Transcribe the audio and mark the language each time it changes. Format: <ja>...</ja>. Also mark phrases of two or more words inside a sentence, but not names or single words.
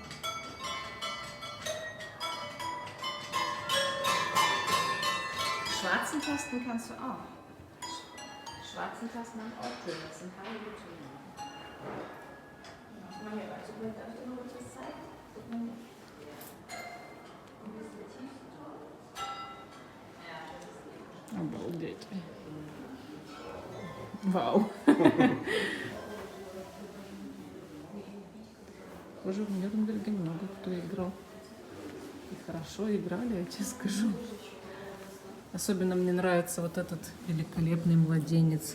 <de>Schwarzen Tasten kannst du auch. Schwarzen Tasten haben auch Töne, das sind heilige Töne. Mach mal hier weiter. Darf ich dir noch etwas zeigen? Guck mal hier. Und das ist der tiefste Ton. Ja, das ist</de> <ru>Обалдеть. Вау. Похоже, в Нюрнберге много кто играл. И хорошо играли, я тебе скажу. Особенно мне нравится вот этот великолепный младенец.</ru>